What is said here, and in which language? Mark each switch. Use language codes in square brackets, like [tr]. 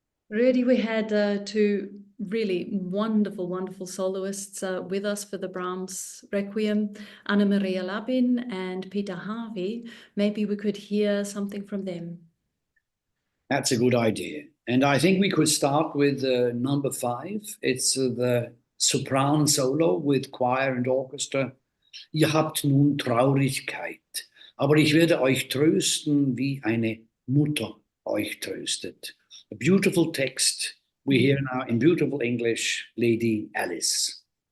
[en] Really, we had 2 really wonderful soloists with us for the Brahms Requiem, Anna Maria Labin and Peter Harvey. Maybe we could hear something from them. That's a good idea. And I think we could start with number 5. It's the sopran solo with choir and orchestra. [de] Ihr habt nun Traurigkeit, aber ich werde euch trösten, wie eine Mutter euch tröstet. [en] A beautiful text we hear now in beautiful English, Lady Alice.